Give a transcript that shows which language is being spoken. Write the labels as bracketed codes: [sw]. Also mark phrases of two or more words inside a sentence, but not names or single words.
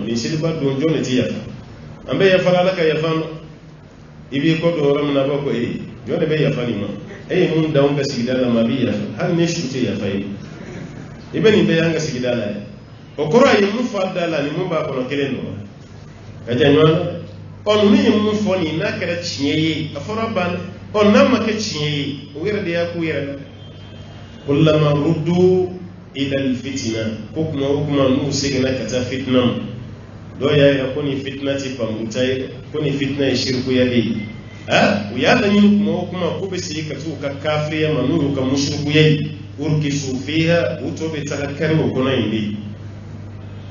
[bm] nin seliba don jɔn de tɛ yafa an bɛ yafara ala ka yafa ma i b'i kɔ don yɔrɔ min na a b'a fɔ jɔn de bɛ yafa nin ma e ye mun d'anw ka sigida la ma a b'i yafa hali ni su tɛ yafa ye i bɛ nin bɛɛ y'an ka sigida la yan o kɔrɔ a ye mun fɔ da la ni mun b'a kɔnɔ kelen don ka jan ɲɔgɔn na ninnu ye mun fɔ nin n'a kɛra tiɲɛ ye a fɔra ban n'a ma kɛ tiɲɛ ye o yɛrɛ de y'a k'u yɛrɛ la [ar] كلما ردوا إلى الفتنة [bm] ko kuma o kuma n'u seginna ka taa fitina ma dɔw y'a yira ko nin fitina tɛ faamuta ye ko nin fitina ye shirikuya de ye u y'a laɲini kuma o kuma k'u bɛ segin ka t'u ka kafiriya ma n'u y'u ka mushrikuya ye [ar] أركسوا فيها [bm] u tɔ bɛ taga kari o kɔnɔ yen de